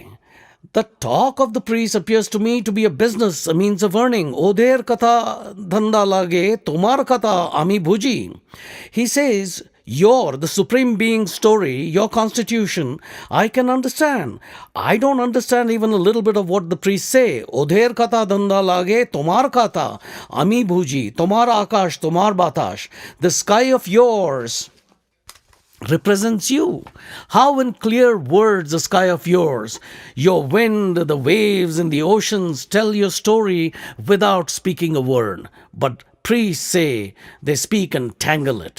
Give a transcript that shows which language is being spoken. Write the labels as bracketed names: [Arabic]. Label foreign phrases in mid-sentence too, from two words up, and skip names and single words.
[English] The talk of the priest appears to me to be a business, a means of earning. [Bangla] ওদের কথা ধান্দা লাগে, তোমার কথা আমি বুঝি. [English] He says, the Supreme Being's story, your constitution, I can understand. I don't understand even a little bit of what the priests say. [Bangla] ওদের কথা ধান্দা লাগে, তোমার কথা, আমি বুঝি, তোমার আকাশ, তোমার বাতাস. [English] The sky of yours represents you. How in clear words the sky of yours, your wind, the waves in the oceans tell your story without speaking a word. But priests say they speak and tangle it.